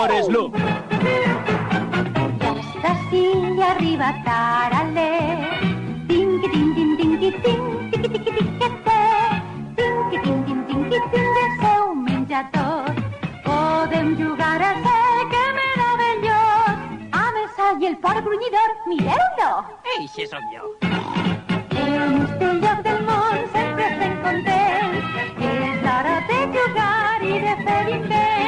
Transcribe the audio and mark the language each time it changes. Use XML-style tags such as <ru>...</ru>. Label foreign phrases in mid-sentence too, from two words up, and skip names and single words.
<ca>Slump. Ja està sí, ja ha arribat ara l'E. Ting-ting-ting-ting-ting, tiqui-tiqui-tiquete. Ting-ting-ting-ting-ting, de seu menjador. Podem jugar a ser, que meravellós. A més, i el port grunyidor, mireu-lo. Eixe sóc jo. En este lloc del món sempre estem contents. És l'hora de jugar i de fer invents.</ca>